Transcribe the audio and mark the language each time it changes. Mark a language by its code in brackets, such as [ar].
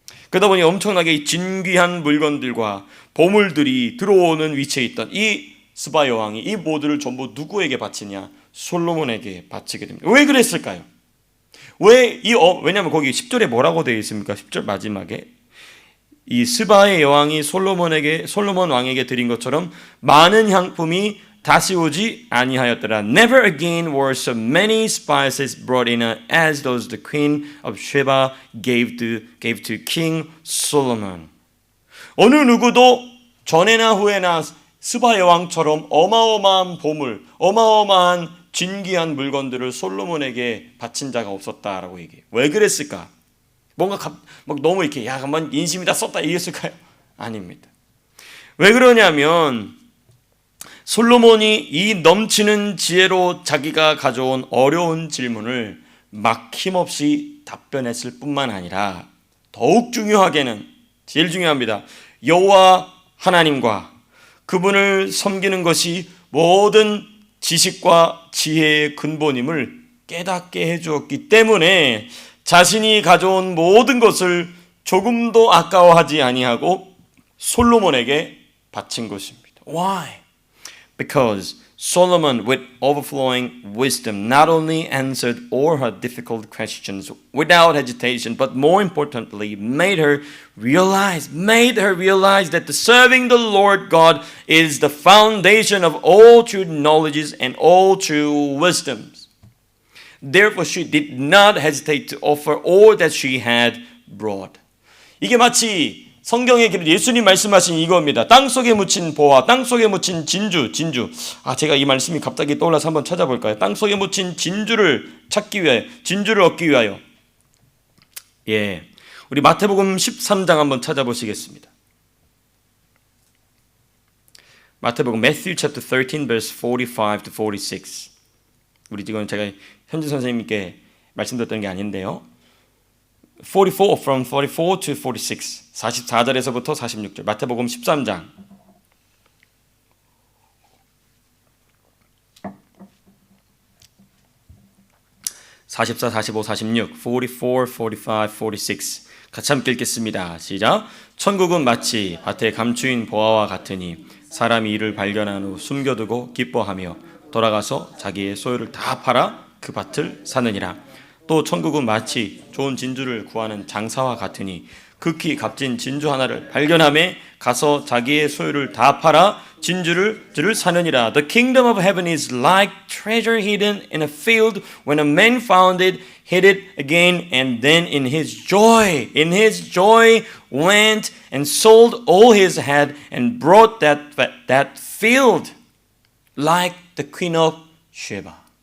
[ko] 그러다 보니 엄청나게 진귀한 물건들과 보물들이 들어오는 위치에 있던 이 스바 여왕이 이 모두를 전부 누구에게 바치냐? 솔로몬에게 바치게 됩니다. 왜 그랬을까요? 왜냐면 거기 10절에 뭐라고 되어 있습니까? 10절 마지막에 이 스바의 여왕이 솔로몬 왕에게 드린 것처럼 많은 향품이 다시 오지 아니하였더라. [en] Never again were so many spices brought in as those the queen of Sheba gave to King Solomon. [ko] 어느 누구도 전에나 후에나 스바 여왕처럼 어마어마한 보물, 어마어마한 진귀한 물건들을 솔로몬에게 바친 자가 없었다라고 얘기해요. 왜 그랬을까? 뭔가 막 너무 이렇게 한번 인심이 다 썼다 이랬을까요? 아닙니다. 왜 그러냐면 솔로몬이 이 넘치는 지혜로 자기가 가져온 어려운 질문을 막힘없이 답변했을 뿐만 아니라 더욱 중요하게는 제일 중요합니다. 여호와 하나님과 그분을 섬기는 것이 모든 지식과 지혜의 근본임을 깨닫게 해주었기 때문에 자신이 가져온 모든 것을 조금도 아까워하지 아니하고 솔로몬에게 바친 것입니다. [en] Why? Because Solomon, with overflowing wisdom, not only answered all her difficult questions without hesitation, but more importantly, made her realize that serving the Lord God is the foundation of all true knowledges and all true wisdoms. Therefore, she did not hesitate to offer all that she had brought. [ko] 이게 마치 성경에 예수님 말씀하신 이겁니다. 땅속에 묻힌 보화, 땅속에 묻힌 진주. 제가 이 말씀이 갑자기 떠올라서 한번 찾아볼까요? 땅속에 묻힌 진주를 얻기 위하여. 예, 우리 마태복음 13장 한번 찾아보시겠습니다. [en] 마태복음 Matthew chapter 13 verse 45 to 46. [ko] 우리 지금 제가 현진 선생님께 말씀드렸던 게 아닌데요. [en] 44 from 44 to 46. [ko] 44절에서부터 46절. 마태복음 13장. (44, 45, 46) 44, 45, 46 같이 함께 읽겠습니다. 시작. 천국은 마치 밭에 감추인 보화와 같으니 사람이 이를 발견한 후 숨겨두고 기뻐하며 돌아가서 자기의 소유를 다 팔아 그 밭을 사느니라. 또 천국은 마치 좋은 진주를 구하는 장사와 같으니 극히 값진 진주 하나를 발견함에 가서 자기의 소유를 다 팔아 진주를 사느니라. [en] The kingdom of heaven is like treasure hidden in a field. When a man found it, hid it again, and then in his joy went and sold all his had and brought that field like the queen of Sheba.